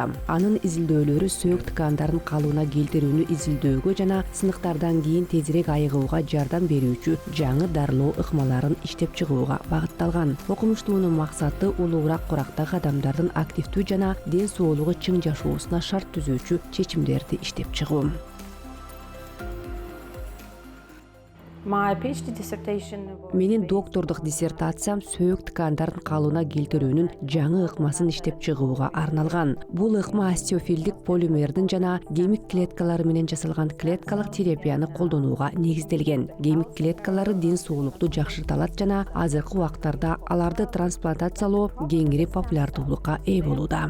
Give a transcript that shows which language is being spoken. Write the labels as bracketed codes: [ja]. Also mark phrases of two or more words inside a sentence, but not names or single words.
[ky] Анын изилдөөлөрү сөөк ткандарын калыбына келтирүүнү изилдөөгө жана сыныктардан кийин тезирээк айыгууга жардам берүүчү жаңы дарылоо ыкмаларын иштеп чыгууга багытталган. Окумуштуунун максаты улуураак курактагы адамдардын активдүү жана ден соолугу чың жашоосуна шарт түзүүчү чечимдерди иштеп чыгуу. [en] my PhD dissertation. [ky] Менин доктордук диссертациям сөөк ткандарын калыбына келтирүүнүн жаңы ыкмасын иштеп чыгууга арналган. Бул ыкма остеофилдик полимердин жана кемик клеткалары менен жасалган клеткалык терапияны колдонууга негизделген. Кемик клеткалары ден соолукту жакшырта алат жана азыркы убактарда аларды трансплантациялоо кеңири популярдуулукка ээ болууда.